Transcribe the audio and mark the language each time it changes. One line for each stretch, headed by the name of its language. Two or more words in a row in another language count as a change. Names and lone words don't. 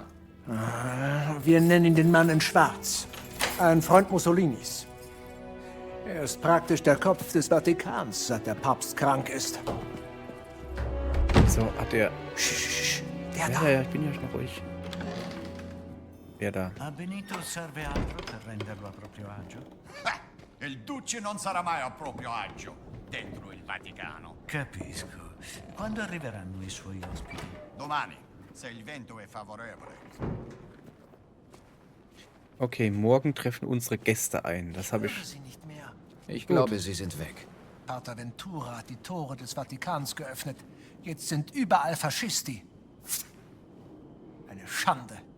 German: Wir nennen ihn den Mann in Schwarz. Ein Freund Mussolinis. Er ist praktisch der Kopf des Vatikans, seit der Papst krank ist. So, hat er... Sch, der Ja, da. ja, ich bin ja noch ruhig. Wer da?
Italian: A Benito serve altro per renderlo a proprio agio? Il Duce non sarà mai a proprio agio dentro il Vaticano. Capisco. Quando arriveranno i suoi ospiti? Domani, se il vento è favorevole.
German: Okay, morgen treffen unsere Gäste ein. Das habe Höre ich... sie nicht mehr. Ich glaube, sie sind weg. Pater Ventura hat die Tore des Vatikans geöffnet. Jetzt sind überall Faschisti. Eine Schande.